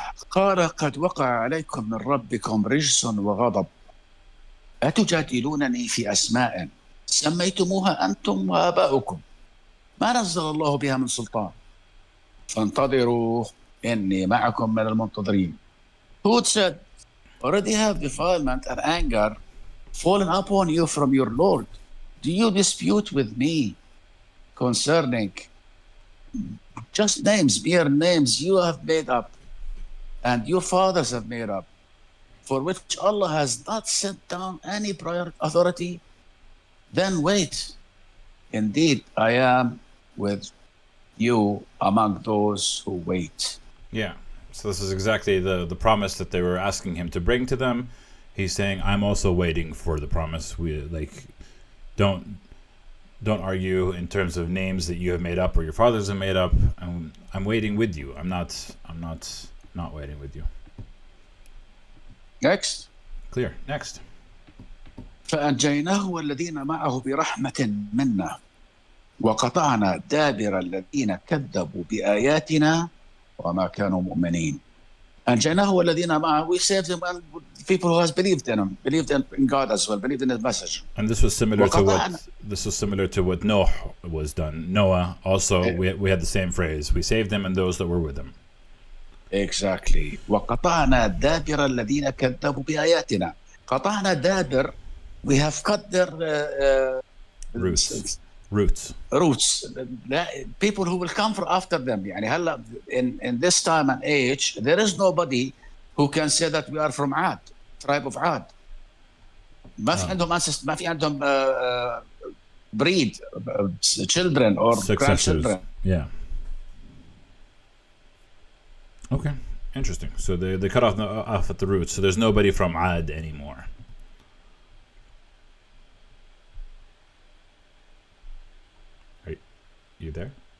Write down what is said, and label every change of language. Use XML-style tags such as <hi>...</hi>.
<ar>قال قد وقع عليكم من ربكم رجس وغضب أتجادلونني في أسماء سميتموها أنتم وآباؤكم ما نزل الله بها من سلطان فانتظروا إني معكم من المنتظرين.</ar> <en>Hud said, already have defilement and anger fallen upon you from your Lord. Do you dispute with me concerning just names, mere names you have made up and your fathers have made up, for which Allah has not sent down any prior authority? Then wait. Indeed, I am with you among those who wait. Yeah. So this is exactly the promise that they were asking him to bring to them. He's saying, I'm also waiting for the promise. Don't argue in terms of names that you have made up or your fathers have made up. I'm waiting with you. I'm not waiting with you. Next. Clear. Next.</en> <ar>فأنجيناه والذين معه برحمة منا وقطعنا دابر الذين كذبوا بآياتنا وما كانوا مؤمنين. أنجيناه والذين معه,</ar> <en>we saved him and people who has believed in him, believed in God as well, believed in his message. And this was similar to what Noah was done. Noah also, we had the same phrase. We saved him and those that were with him. Exactly.</en> <ar>وقطعنا دابر الذين كذبوا بآياتنا. قطعنا دابر.</ar> <en>We have cut their Roots. roots. People who will come after them.</en> <ar>يعني هلا</ar> <en>in this time and age there is nobody who can say that we are from Ad, tribe of Ad.</en> <ar>ما في عندهم ما في عندهم</ar> <en>breed, children or grandchildren. Yeah. Okay. Interesting. So they cut off at the roots. So there's nobody from Ad anymore. Are you there?</en>